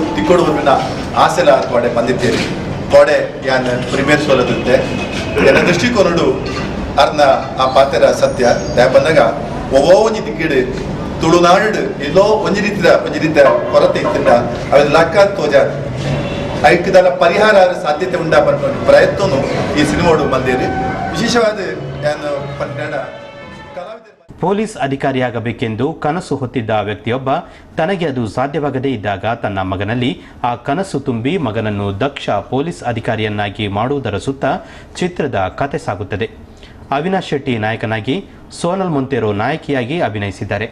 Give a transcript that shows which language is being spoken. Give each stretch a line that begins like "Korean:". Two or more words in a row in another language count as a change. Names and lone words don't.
Tulu: ತಿಕ್ಕುಡು ಬಂದಿನ ಆಸೆಲ ಕೊಡೆ ಬಂದಿದ್ದೇನೆ ಕೊಡೆ ಯಾನ್ ಪ್ರೀಮಿಯರ್ ಶೋಲದಿದ್ದೆ ಎನ್ನ ದೃಷ್ಟಿಕೋನಡು ಅರ್ನ ಆ ಪಾತ್ರ ಸತ್ಯ ಬಂದಾಗ ಒவ்வೊ ಒಂಜಿ ದಿಕ್ಕಿಡು ತುಳುನಾಡು ಎಲ್ಲೋ ಒಂಜಿ ರೀತಿಯ ಕೊರತೆ ಇತ್ತಿಂದ ಅವೆಲ್ಲ ಲಕ್ಕ ತೋಜ ಐಕ್ಯದಲ್ಲ ಪರಿಹಾರ ಸಾಧ್ಯತೆ ಉಂಟಾ ಬಂದ ಪ್ರಯತ್ನನು ಈ ಸಿನಿಮಾಡು ಬಂದೇರಿ. ವಿಶೇಷವಾದ ಯಾನು ಪಂಡ
Kannada: ಪೊಲೀಸ್ ಅಧಿಕಾರಿಯಾಗಬೇಕೆಂದು ಕನಸು ಹೊತ್ತಿದ್ದ ವ್ಯಕ್ತಿಯೊಬ್ಬ ತನಗೆ ಅದು ಸಾಧ್ಯವಾಗದೇ ಇದ್ದಾಗ ತನ್ನ ಮಗನಲ್ಲಿ ಆ ಕನಸು ತುಂಬಿ ಮಗನನ್ನು ದಕ್ಷ ಪೊಲೀಸ್ ಅಧಿಕಾರಿಯನ್ನಾಗಿ ಮಾಡುವುದರ ಸುತ್ತ ಚಿತ್ರದ ಕತೆ ಸಾಗುತ್ತದೆ. ಅವಿನಾಶ್ ಶೆಟ್ಟಿ ನಾಯಕನಾಗಿ, ಸೋನಲ್ ಮೊಂತೇರೋ ನಾಯಕಿಯಾಗಿ ಅಭಿನಯಿಸಿದ್ದಾರೆ.